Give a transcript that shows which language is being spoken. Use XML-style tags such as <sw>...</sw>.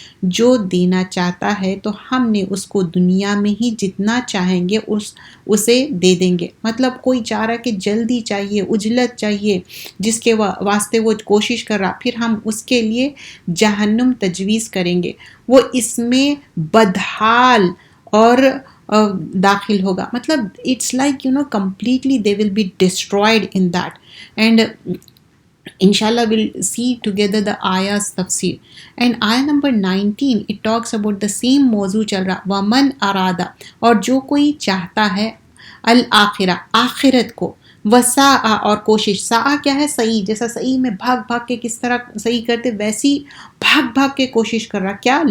<hi>जो देना चाहता है तो हमने उसको दुनिया में ही जितना चाहेंगे उसे दे देंगे। मतलब कोई चाह रहा कि जल्दी चाहिए, उजलत चाहिए, जिसके वास्ते वो कोशिश कर रहा, फिर हम उसके लिए जहन्नुम तजवीज़ करेंगे, वो इसमें बदहाल और दाखिल होगा।</hi> <en>मतलब it's like completely they will be destroyed in that. And inshallah we'll see together the ayah's tafsir. And ayah number 19 it talks about the same</en> <hi>मौजू चल रहा, वमन अरादा, और जो कोई चाहता है, अल आखिरा आखिरत को, वसा और कोशिश, सा क्या है? सही, जैसा सही में भाग भाग के किस तरह सही करते वैसी भाग भाग के कोशिश कर रहा, क्या?</hi>